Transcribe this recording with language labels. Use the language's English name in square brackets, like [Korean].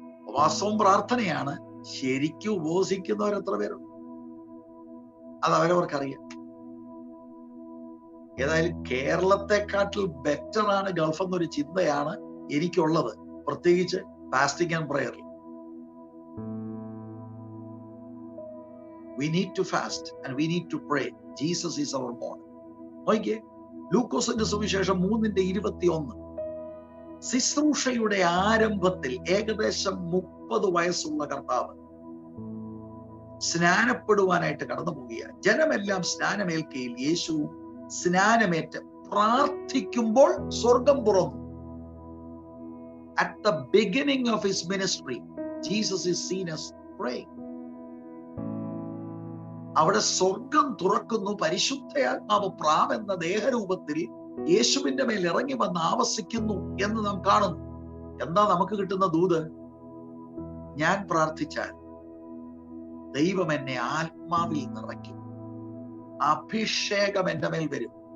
[Malayalam] ഉപവാസവും പ്രാർത്ഥനയാണ്. ശരിക്കും ഉപവസിക്കുന്നവർ എത്ര പേരുണ്ട്? അത് അവരവർക്കറിയാം. ഏതായാലും കേരളത്തെക്കാട്ടിൽ ബെറ്റർ ആണ് ഗൾഫ് എന്നൊരു ചിന്തയാണ് എനിക്കുള്ളത്, പ്രത്യേകിച്ച് fasting and പ്രയറിൽ. [English] We need to fast and we need to pray. Jesus is our model. [Malayalam] നോക്കിയേ, ലൂക്കോസിന്റെ സുവിശേഷം 3:21. ശുശ്രൂഷയുടെ ആരംഭത്തിൽ ഏകദേശം 30 വയസ്സുള്ള കർത്താവ് സ്നാനപ്പെടുവാനായിട്ട് കടന്നു പോവുകയാണ്. ജനമെല്ലാം സ്നാനമേൽക്കയിൽ യേശുവും സ്നാനമേറ്റ് പ്രാർത്ഥിക്കുമ്പോൾ സ്വർഗം തുറന്നു. [English] At the beginning of his ministry, Jesus is seen as praying. [Malayalam] അവിടെ സ്വർഗം തുറക്കുന്നു. പരിശുദ്ധയാത്മാവ് പ്രാവെന്ന ദേഹരൂപത്തിൽ യേശുവിന്റെ മേൽ ഇറങ്ങി വന്ന് ആവസിക്കുന്നു എന്ന് നാം കാണുന്നു. എന്താ നമുക്ക് കിട്ടുന്ന ദൂത്? ഞാൻ പ്രാർത്ഥിച്ചാൽ ദൈവം എന്നെ ആത്മാവിൽ നിറയ്ക്കും, അഭിഷേകം എന്റെ മേൽ വരും.